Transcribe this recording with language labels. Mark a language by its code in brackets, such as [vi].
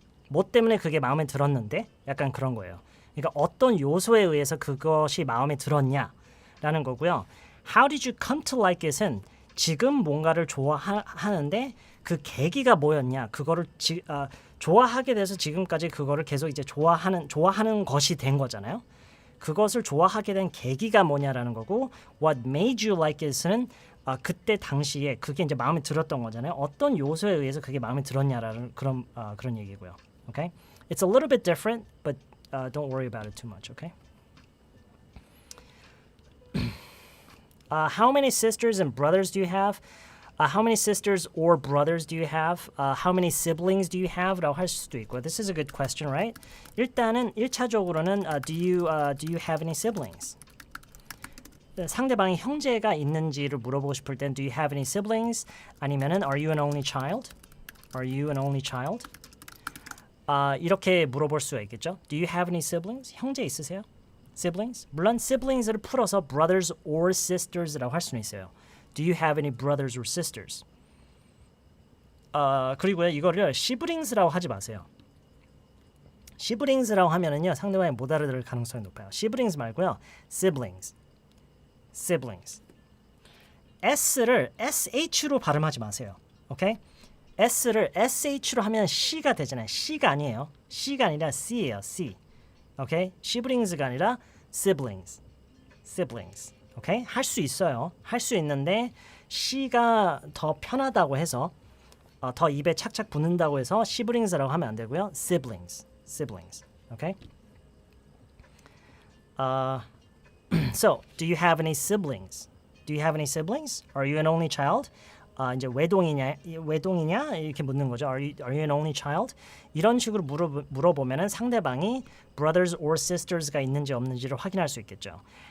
[ko] 뭐 때문에 그게 마음에 들었는데? 약간 그런 거예요. 그러니까 어떤 요소에 의해서 그것이 마음에 들었냐라는 거고요. [en] How did you come to like it [ko] 은 지금 뭔가를 좋아하는데 그 계기가 뭐였냐? 그거를 좋아하게 돼서 지금까지 그거를 계속 이제 좋아하는 것이 된 거잖아요. 그것을 좋아하게 된 계기가 뭐냐라는 거고 [en] What made you like it [ko] 은 그때 당시에 그게 이제 마음에 들었던 거잖아요. 어떤 요소에 의해서 그게 마음에 들었냐라는 그런 얘기고요. [en] Okay? It's a little bit different, but don't worry about it too much, okay? How many sisters and brothers do you have? How many sisters or brothers do you have? How many siblings do you have? [ko] 라고 할 수도 있고. [en] This is a good question, right? [ko] 일단은 1차적으로는 [en] do you have any siblings? [ko] 상대방이 형제가 있는지를 물어보고 싶을 땐 [en] do you have any siblings? [ko] 아니면은 [en] are you an only child? Are you an only child? [ko] 이렇게 물어볼 수가 있겠죠. [en] Do you have any siblings? [ko] 형제 있으세요? siblings? 물론 siblings를 풀어서 [en] brothers or sisters [ko] 라고 할 수는 있어요. [en] Do you have any brothers or sisters? [ko] 그리고요 이거를 siblings라고 하지 마세요. siblings라고 하면은요 상대방이 못 알아들을 가능성이 높아요. siblings 말고요 siblings. S를 SH로 발음하지 마세요. 오케이? S를 SH로 하면 C가 되잖아요. C가 아니에요. C가 아니라 C예요. C. 오케이? siblings가 아니라 siblings. 오케이? 할 수 있어요. 할 수 있는데 C가 더 편하다고 해서 더 입에 착착 붙는다고 해서 siblings라고 하면 안 되고요. siblings. 오케이? [en] So, do you have any siblings? Are you an only child? [ko] 이제 외동이냐 이렇게 묻는 거죠. [en] Are you an only child? [ko] 이런 식으로 물어보면은 상대방이 [en] brothers or sisters [ko] 가 있는지 없는지를 확인할 수 있겠죠.